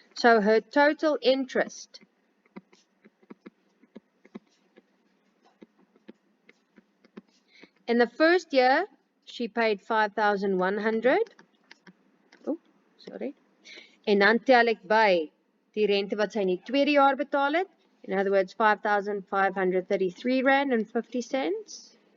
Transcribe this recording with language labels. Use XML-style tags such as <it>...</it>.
<en>So her total interest in the first year, she paid 5,100. Oh, sorry.</en> <af>En dan tel ek by die rente wat sy in die tweede jaar betaal het.</af> <en>In other words, 5,533 rand and 50 cents.</en>